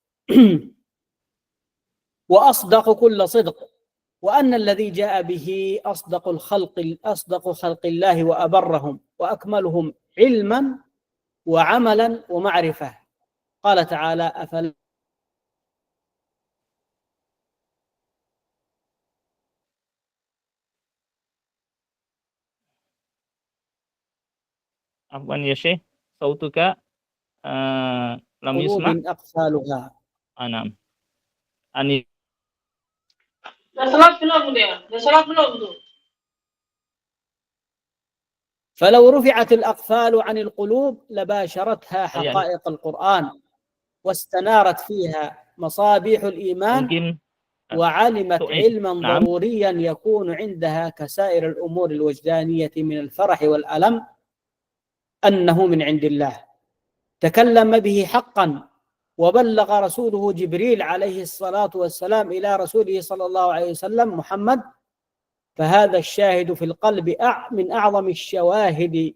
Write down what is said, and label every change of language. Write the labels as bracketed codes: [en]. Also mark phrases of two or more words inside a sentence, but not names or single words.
[ar] وأصدق كل صدق، وأن الذي جاء به أصدق خلق الله وأبرهم وأكملهم علما وعملا ومعرفة. قال تعالى أفلا عفوا يا شيخ، صوتك لم يسمع. قلوب أقفالها. Anam. Ani. [id] Udah sholat belum dia? Udah sholat belum tuh? [ar] فلو رفعت الأقفال عن القلوب لباشرتها حقائق القرآن واستنارت فيها مصابيح الإيمان mungkin وعلمت علما نعم ضروريا يكون عندها كسائر الأمور الوجدانية من الفرح والألم أنه من عند الله تكلم به حقا وبلغ رسوله جبريل عليه الصلاة والسلام إلى رسوله صلى الله عليه وسلم محمد، فهذا الشاهد في القلب من أعظم الشواهد.